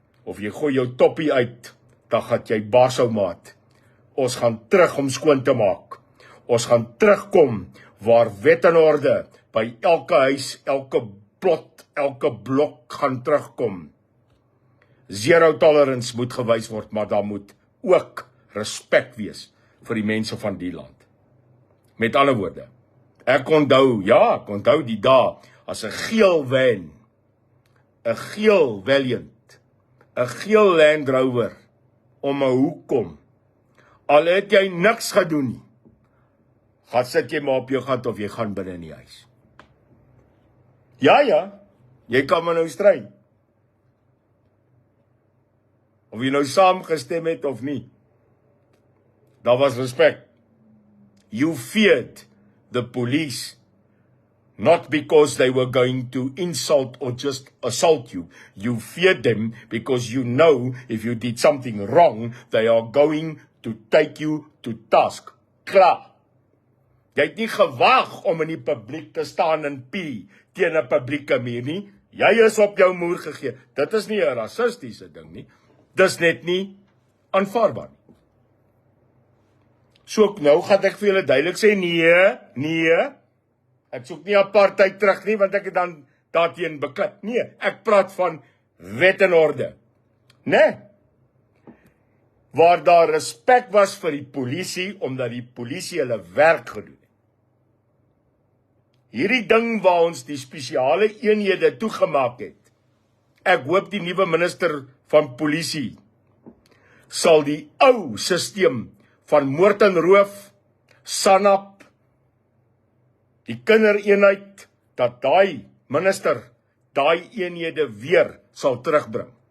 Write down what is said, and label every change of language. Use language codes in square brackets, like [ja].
[af] of jy gooi jou toppie uit, dan gaan jy barsou maat. Ons gaan terug om skoon te maak. Ons gaan terugkom waar wet en orde by elke huis, elke plot, elke blok gaan terugkom. Zero tolerance moet gewys word, maar daar moet ook respek wees vir die mense van die land. Met ander woorde, ek onthou die dae as 'n geel van, 'n geel Valiant, 'n geel Land Rover om 'n hoek kom. Al het jy niks gedoen nie, gaan sit jy maar op jou gat of jy gaan binne in die huis. Ja, jy kan maar nou stry. Of jy nou saamgestem het of nie. Daar was respek. [en] You feared the police, not because they were going to insult or just assault you. You feared them because you know if you did something wrong, they are going to take you to task. [af] Klaar. Jy het nie gewaag om in die publiek te staan en pie teen 'n publieke muur nie. Jy is op jou moer gegee. Dit is nie 'n rassistiese ding nie. Dis net nie aanvaarbaar nie. So nou gaan ek vir julle duidelik sê, nee, ek soek nie apartheid terug nie, want ek het dan daarteen beklip. Nee, ek praat van wet en orde. Nee. Waar daar respek was vir die polisie, omdat die polisie hulle werk gedoen het. Hierdie ding waar ons die spesiale eenhede toegemaak het, ek hoop die nuwe minister van polisie sal die ou stelsel van moord en roof, SANAP, die kindereenheid, dat daai minister daai eenhede weer sal terugbring.